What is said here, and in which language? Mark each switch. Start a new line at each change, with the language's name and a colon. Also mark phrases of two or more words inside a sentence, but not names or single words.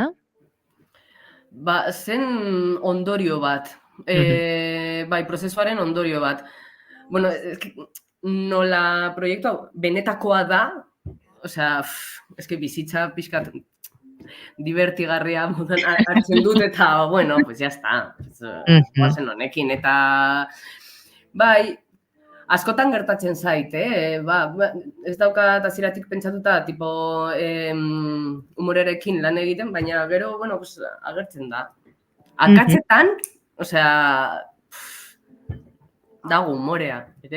Basque: Ba, zen ondorio bat. Bai, prozesuaren ondorio bat. Bueno, nola proiektu hau benetakoa da, osea, eske bizitza pixkat divertigarria modan hartzen dut, eta, bueno,
Spanish: pues ya está.
Basque: Guazen honekin, eta, bai, askotan gertatzen zait, ez daukat hasieratik pentsatuta, tipo, humorerekin lan egiten, baina gero,
Spanish: bueno, pues,
Basque: agertzen da. Akatzetan, osea, dago humorea, ere?